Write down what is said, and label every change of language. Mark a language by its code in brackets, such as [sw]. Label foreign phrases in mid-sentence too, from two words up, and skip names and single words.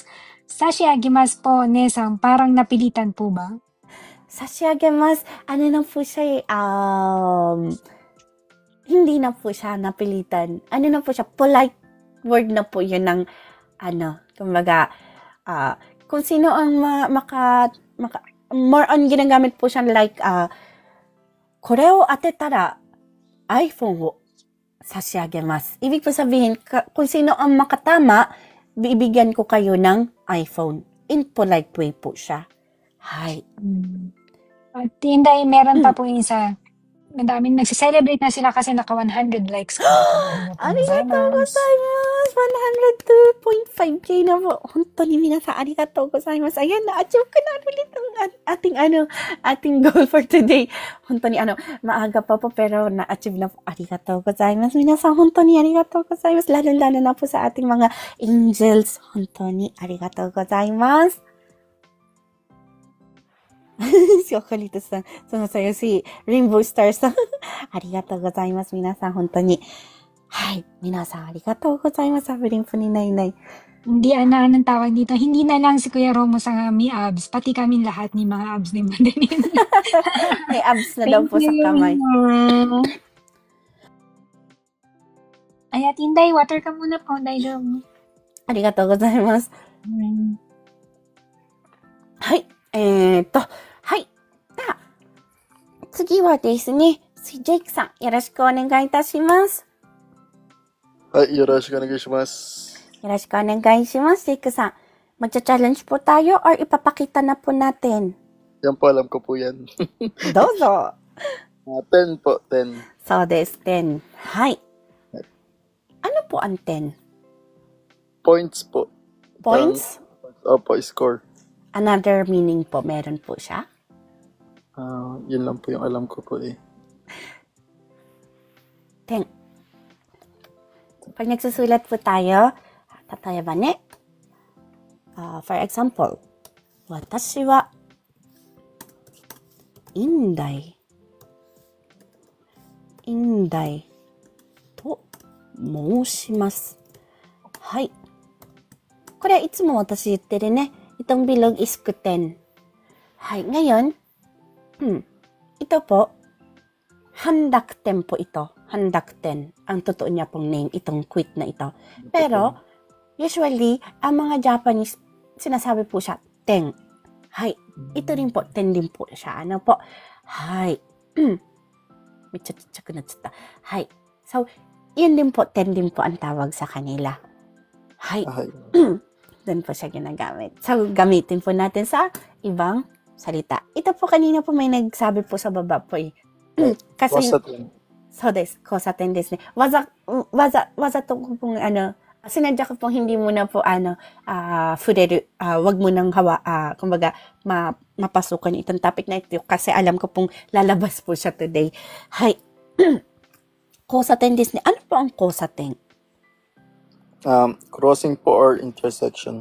[tl] Sashiagimasu po, Nesang, parang napilitan po ba? Sashiagimasu, na po siya hindi na po siya napilitan. Na po siya, polite word na po yun ng, kumbaga, kung sino ang [en] more on [tl] ginagamit po siya like, [ja] これを当てたら iPhone を差し上げます. [tl] Ibig po sabihin, kung sino ang makatama, bibigyan ko kayo ng iPhone. [en] In polite way [tl] po siya. Hi. At Tinday, meron pa po yung isa. Madaming nagsiselebrate na sila kasi naka 100 likes ka. [ja] ありがとうございます! [tl] 102.5k na po. [ja] 本当に皆さん、ありがとうございます. [tl] Ayan, na-achieve ko na ulit ang ating [en] goal for today. [ja] 本当に, [tl] maaga pa po, pero na-achieve na po. [ja] ありがとうございます。皆さん、本当にありがとうございます. [tl] Lalo-lalo na po sa ating mga angels. [ja] 本当にありがとうございます. [tl] Si Okalito さん、sumasayaw si Rainbow Star さん。 [ja] ありがとうございます。皆さん、本当に。はい。皆さん、ありがとうございます。 [tl] sabi rin po ni Nainay. Hindi, anong tawag dito? Hindi na lang si Kuya Romo sa may abs. Pati kami lahat ni mga abs ni Madeline. May abs na daw po sa kamay. Ay, Tinday, water ka muna po. Dahil [ja] ありがとうございます. はい。はい。次はですね、ジェイクさん、よろしくお願いいたします。はい、よろしくお願いします。よろしくお願いします、ジェイクさん。 [tl] Magcha-challenge po tayo or ipapakita na po natin? Yan po, alam ko po yan. [ja] Dozo! [tl] 10 po, 10. [ja] そうです, [tl] 10. Hi. Ano po ang 10? Points po. Points? Opo, score. Another meaning po, meron po siya? Yun lang po yung alam ko po eh. 10. Pag nagsusulat po tayo, tatayaba ne. [en] For example, [ja] 私は院大と申します。はい。これいつも私言ってるね。 [tl] Itong bilog is kuten. Hay, ngayon, ito po, handakten po ito. Handakten. Ang totoo niya pong name, itong quit na ito. Pero, usually, ang mga Japanese, sinasabi po siya, ten. Hay, ito rin po, ten din po siya. Ano po? Hay. Medyo tsak na tsata. Hay. So, yun din po, ten din po ang tawag sa kanila. Hay. Doon po siya ginagamit. So, gamitin po natin sa ibang salita. Ito po kanina po may nagsabi po sa baba po eh. [ja] Kasi, そうです、交差点ですね. わざと [tl] pong sinadya ko pong hindi mo na po fureru, wag mo nang kumbaga, mapasukan itong topic na ito kasi alam ko pong lalabas po siya today. [ja] はい。交差点ですね. [tl] Ano po ang kosaten? [en] Crossing po or intersection.